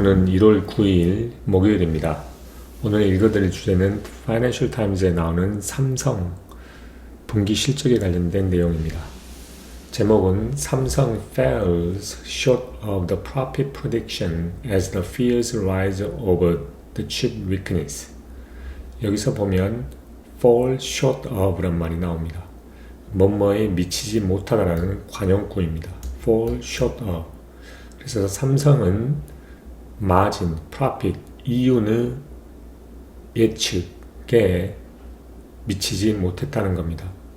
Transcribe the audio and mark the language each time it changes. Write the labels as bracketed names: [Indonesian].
[Korean] 오늘은 1월 9일 목요일입니다. 오늘 읽어드릴 주제는 파이낸셜 타임즈에 나오는 삼성 분기 실적에 관련된 내용입니다. 제목은 [English] 삼성 fails short of the profit prediction as the fears rise over the chip weakness. [Korean] 여기서 보면 [English] fall short of [Korean] 란 말이 나옵니다. 뭐뭐에 미치지 못하다라는 관용구입니다. [English] fall short of. [Korean] 그래서 삼성은 마진, profit, 이윤의 예측에 미치지 못했다는 겁니다.